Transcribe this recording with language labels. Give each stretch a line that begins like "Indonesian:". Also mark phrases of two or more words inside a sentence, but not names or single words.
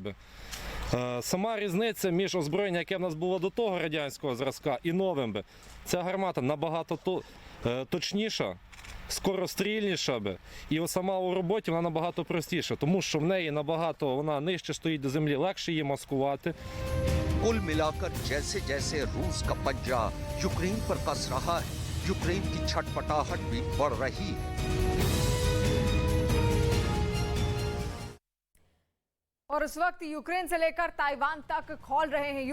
Ukrainian: Сама різниця між озброєнням, яке в нас було до того радянського зразка, і новим. Ця гармата набагато точніша, скорострільніша і сама у роботі вона набагато простіша, тому що в неї набагато вона нижче стоїть до землі, легше її маскувати.
Hindi: कुल मिलाकर जैसे जैसे रूस का पंजा यूक्रेन पर कस रहा है, यूक्रेन की छटपटाहट भी बढ़ रही है। और इस वक्त यूक्रेन से लेकर ताइवान तक खौल रहे हैं।